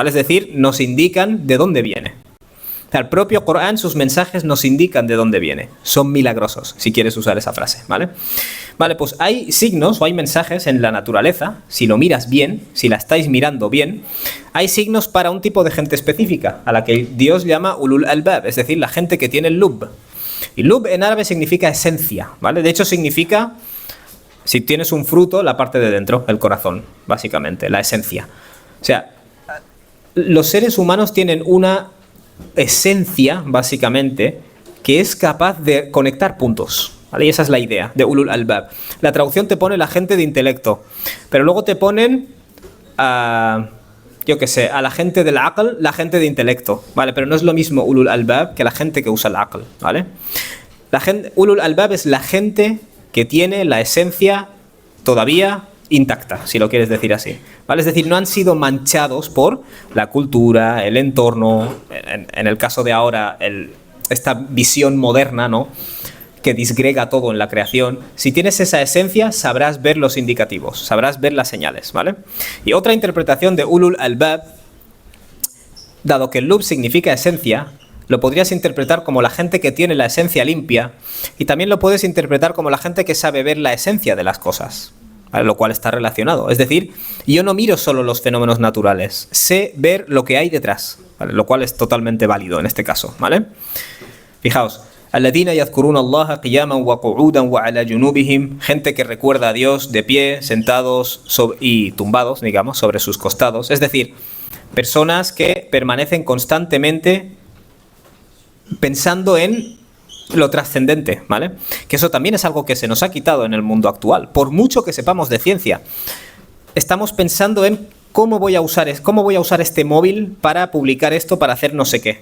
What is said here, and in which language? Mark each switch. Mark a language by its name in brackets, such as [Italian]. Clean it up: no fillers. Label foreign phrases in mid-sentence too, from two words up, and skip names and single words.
[Spanish] Es decir, nos indican de dónde viene. O sea, el propio Corán, sus mensajes nos indican de dónde viene. Son milagrosos, si quieres usar esa frase, ¿vale? Vale, pues hay signos o hay mensajes en la naturaleza, si lo miras bien, si la estáis mirando bien, hay signos para un tipo de gente específica, a la que Dios llama [Arabic] أولو الألباب, [Spanish] es decir, la gente que tiene lub. Y lub en árabe significa esencia, ¿vale? De hecho significa, si tienes un fruto, la parte de dentro, el corazón, básicamente, la esencia. O sea, los seres humanos tienen una esencia, básicamente, que es capaz de conectar puntos, ¿vale? Y esa es la idea de [Arabic] أولو الألباب. [Spanish] La traducción te pone la gente de intelecto, pero luego te ponen yo qué sé, a la gente del aql, la gente de intelecto, ¿vale? Pero no es lo mismo [Arabic] أولو الألباب [Spanish] que la gente que usa el aql, ¿vale? La gente, [Arabic] أولو الألباب [Spanish] es la gente que tiene la esencia todavía intacta, si lo quieres decir así, ¿vale? Es decir, no han sido manchados por la cultura, el entorno, en el caso de ahora, esta visión moderna, ¿no?, que disgrega todo en la creación. Si tienes esa esencia, sabrás ver los indicativos, sabrás ver las señales, ¿vale? Y otra interpretación de [Arabic] أولو الألباب, [Spanish] dado que el lub significa esencia, lo podrías interpretar como la gente que tiene la esencia limpia, y también lo puedes interpretar como la gente que sabe ver la esencia de las cosas, ¿vale? Lo cual está relacionado. Es decir, yo no miro solo los fenómenos naturales, sé ver lo que hay detrás, ¿vale? Lo cual es totalmente válido en este caso, ¿vale? Fijaos, [Arabic] الذين يذكرون الله قياما وقعودا وعلى جنوبهم, [Spanish] gente que recuerda a Dios de pie, sentados y tumbados, digamos, sobre sus costados. Es decir, personas que permanecen constantemente pensando en lo trascendente, ¿vale? Que eso también es algo que se nos ha quitado en el mundo actual. Por mucho que sepamos de ciencia, estamos pensando en cómo voy a usar este móvil para publicar esto, para hacer no sé qué.